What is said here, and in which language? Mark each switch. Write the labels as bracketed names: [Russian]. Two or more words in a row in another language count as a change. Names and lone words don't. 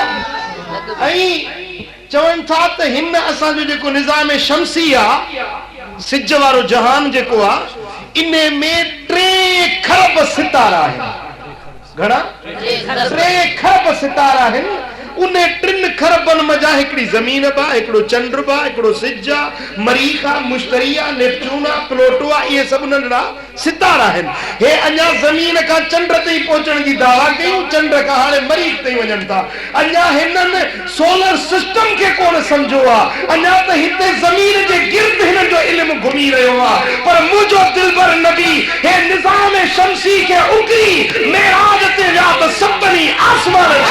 [Sindhi] ऐं चवनि था त हिन असांजो जेको निज़ाम शमसी आहे सिज वारो जहान जेको आहे इन में 3 खरब सितारा आहिनि घणा 3 खरब सितारा आहिनि उन 3 खरबन मजा हिकड़ी जमीन बा हिकड़ो चंद्र बा हिकड़ो सिज मरीख मुश्तरी नेपच्यून प्लूटो ये सब नंढड़ा सितारा आहिनि हे अञा जमीन का चंद्र ते पहुचण जी दावा कयूं चंद्र का हाणे मरीख ते वञनि था अञा हिननि [English] solar system [Sindhi] के कोन समझो आ अञा त हिते जमीन जे गिर्द हिननि जो इल्म घुमी रहियो आहे पर मुंहिंजो दिलबर नबी हे निज़ाम शमसी के उकरी मेराज ते विया त सभिनी आसमान